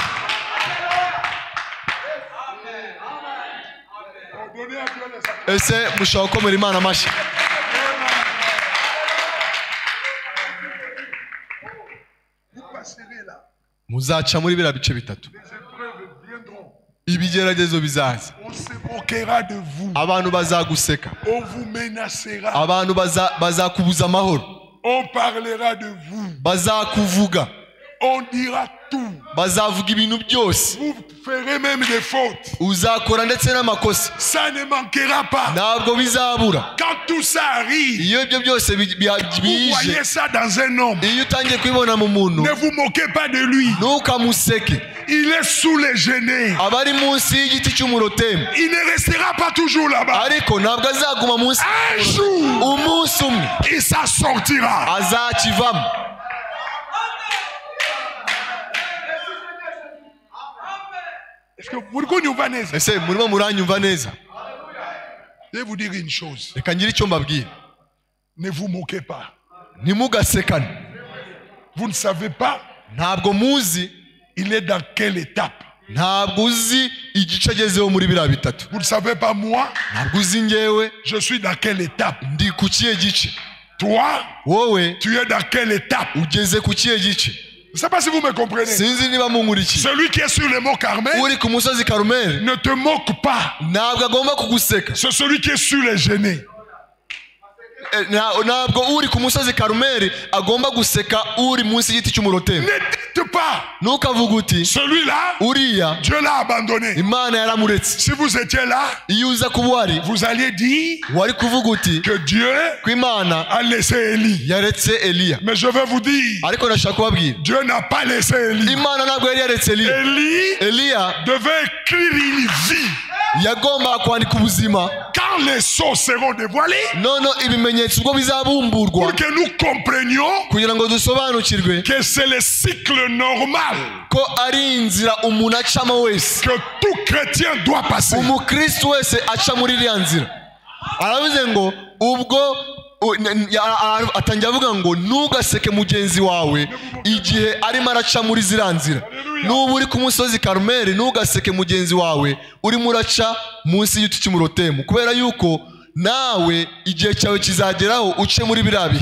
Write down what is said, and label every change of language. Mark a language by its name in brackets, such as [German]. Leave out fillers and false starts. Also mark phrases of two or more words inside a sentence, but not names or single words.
[Kinyarwanda] Ese mushaka gukomera Imana amashyi? Muzaca muri biriya bice bitatu. Ibigeragezo bizaza. [French] On se moquera de vous. [Kinyarwanda] Abantu bazaguseka. [French] On vous menacera. [Kinyarwanda] Abantu bazakubuza amahoro. [French] On parlera de vous. [Kinyarwanda] Bazakuvuga. [French] On dira tout. [Kinyarwanda] Bazavuga ibintu byose. [French] Vous ferez même des fautes. [Kinyarwanda] Uzakora ndetse n'amakosa. [French] Ça ne manquera pas. [Kinyarwanda] Ntabwo bizabura. [French] Quand tout ça arrive, [Kinyarwanda] Iyo ibyo byose [French] vous [Kinyarwanda] bije, [French] voyez ça dans un homme. [Kinyarwanda] iyo utangiye kubibona mu muntu, [French] Ne vous moquez pas de lui. [Kinyarwanda] ntukamuseke. [French] Il est sous les genêts. [Kinyarwanda] Abari munsi y'igiti cy'umurotemu. [French] Il ne restera pas toujours là-bas. [Kinyarwanda] Ariko ntabwo azaguma munsi. [French] Un jour, [Kinyarwanda] Umunsi umwe [French] il s'en sortira. [Kinyarwanda] azakivamo. [French] Est-ce que vous comprenez? [Kinyarwanda] Ese murimo muranyumva neza? [French] Je vais vous dire une chose. [Kinyarwanda] Reka ngire icyo mbabwira. [French] Ne vous moquez pas. [Kinyarwanda] Ntimugasekane. [French] Vous ne savez pas, [Kinyarwanda] Ntabwo muzi, [French] il est dans quelle étape. [Kinyarwanda] ntabwo uzi igice agezeho muri biriya bitatu. [French] Vous ne savez pas moi, [Kinyarwanda] Ntabwo uzi njyewe [French] je suis dans quelle étape. [Kinyarwanda] ndi ku kihe gice. [French] Toi, [Kinyarwanda] Wowe [French] tu es dans quelle étape. [Kinyarwanda] ugeze ku kihe gice. [French] Je ne sais pas si vous me comprenez. [Kinyarwanda] Sinzi niba munkurikiye. [French] Celui qui est sur le mont Carmel [Kinyarwanda] Uri ku musozi Karumeli [French] ne te moque pas. [Kinyarwanda] ntabwo agomba kuguseka. [French] C'est celui qui est sur les genêts. [Kinyarwanda] Ntabwo uri ku musozi Karumeli agomba guseka uri munsi y'igiti cy'umurotemu. [French] Ne dites pas, [Kinyarwanda] Ntukavuge uti [French] celui-là, [Kinyarwanda] uriya [French] Dieu l'a abandonné. [Kinyarwanda] Imana yaramuretse. [French] Si vous étiez là, [Kinyarwanda] Iyo uza kuba uhari [French] vous alliez dire [Kinyarwanda] wari kuvuga uti [French] que Dieu [Kinyarwanda] ko Imana [French] a laissé Élie. [Kinyarwanda] yaretse Eliya. [French] Mais je vais vous dire, [Kinyarwanda] Ariko ndashaka kubabwira, [French] Dieu n'a pas laissé Élie. [Kinyarwanda] Imana ntabwo yari yaretse Eliya. [French] Élie [Kinyarwanda] Eliya [French] devait écrire une vie. [Kinyarwanda] yagombaga kwandika ubuzima. [French] Quand les sceaux seront dévoilés, [Kinyarwanda] None ibimenyetso ubwo bizabumburwa [French] pour que nous comprenions [Kinyarwanda] kugira ngo dusobanukirwe [French] que c'est le cycle normal [Kinyarwanda] ko ari inzira umuntu acamo wese. [French] que tout chrétien doit passer. [Kinyarwanda] Umukristo wese aca muri iriya nzira. Aravuze ngo ubwo atangiye avuga ngo ntugaseke mugenzi wawe igihe arimo araca muri ziriya nzira. nuba uri ku musozi Karumeli ntugaseke mugenzi wawe urimo uraca munsi y'igiti cy'umurotemu, kubera yuko nawe igihe cyawe kizageraho uce muri biriya bihe.